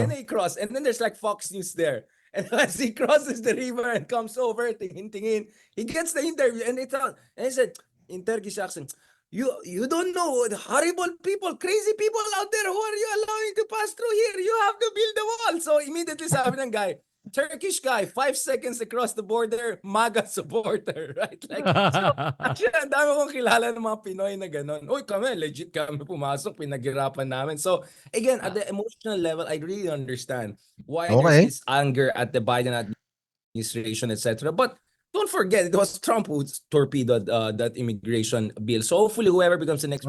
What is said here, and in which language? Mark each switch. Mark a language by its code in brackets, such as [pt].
[en] And then he crossed, and then there's like Fox News there. And as he crosses the river and comes over, tingin, he gets the interview, and it's out. And he said in Turkish accent, "You don't know the horrible people, crazy people out there. Who are you allowing to pass through here? You have to build the wall." So immediately [tl] sabi ng [en] guy, Turkish guy, 5 seconds across the border, MAGA supporter, right? [tl] Like, so, actually, ang dami kong kilala ng mga Pinoy na gano'n. Uy, kami, legit kami pumasok, pinaghirapan namin. [en] So, again, at the emotional level, I really understand why Okay. there's this anger at the Biden administration, etc. But don't forget, it was Trump who torpedoed that immigration bill. So, hopefully, whoever becomes the next